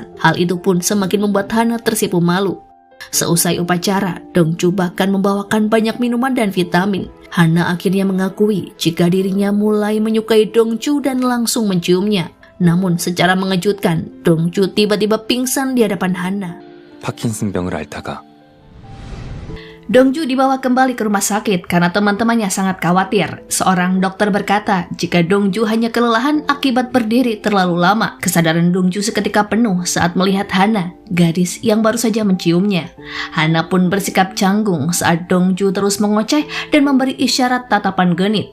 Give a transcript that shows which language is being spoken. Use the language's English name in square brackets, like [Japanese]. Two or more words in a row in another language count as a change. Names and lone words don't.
[Indonesian] Hal itu pun semakin membuat Hana tersipu malu. Seusai upacara, Dongju bahkan membawakan banyak minuman dan vitamin. Hana akhirnya mengakui jika dirinya mulai menyukai Dongju dan langsung menciumnya. Namun secara mengejutkan, Dongju tiba-tiba pingsan di hadapan Hana. [Korean] 파킨슨병을 앓다가 [Indonesian] Dongju dibawa kembali ke rumah sakit karena teman-temannya sangat khawatir. Seorang dokter berkata jika Dongju hanya kelelahan akibat berdiri terlalu lama. Kesadaran Dongju seketika penuh saat melihat Hana, gadis yang baru saja menciumnya. Hana pun bersikap canggung saat Dongju terus mengoceh dan memberi isyarat tatapan genit.